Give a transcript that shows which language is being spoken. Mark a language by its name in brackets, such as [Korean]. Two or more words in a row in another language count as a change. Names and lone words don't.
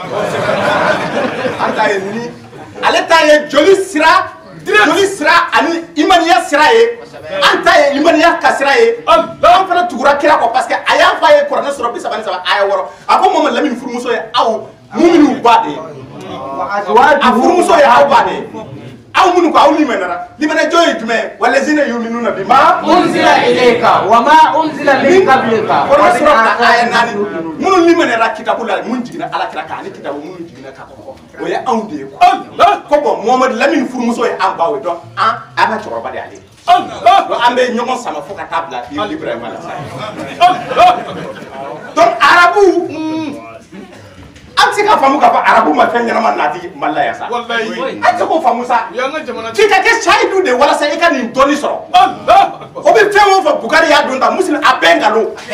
[Bambara] an ta ye ni ale ta ye joli sira ani imaniya sira ye an ta ye imaniya ka sira ye an fana tugura kira kɔ [French] parce que [Bambara] a y'a fɔ a ye Kuranɛ sura 33 aya 6 a ko Muhammad Lamine furumuso ye aw muminu ba de ye a furumuso ye aw ba de ye aw minnu ko aw limanajɔ ye jumɛn [Arabic] والذين يؤمنون بما أنزل إليك وما أنزل من قبلك [Bambara] Kuranɛ sura aya 4 minnu limanara kitabu la mun jiginna ala kira kan ani kitabu minnu jiginna ka kɔkɔ o ye anw de ye ko bon Muhammad Lamine furumuso ye an baw ye donc an ka cɛkɔrɔba de y'ale donc an bɛ ɲɔgɔn sama fo ka taa bila Ibrahima la donc arabu an tɛ se k'a faamu k'a fɔ arabu ma fɛn ɲɛnama nati Mali la yan sa an tɛ se k'o faamu sa k'i ka kɛ sayidu de walasa i ka nin dɔnni sɔrɔ o bɛ fɛn o fɛn Bukari y'a don ta Muslim a bɛɛ nkalon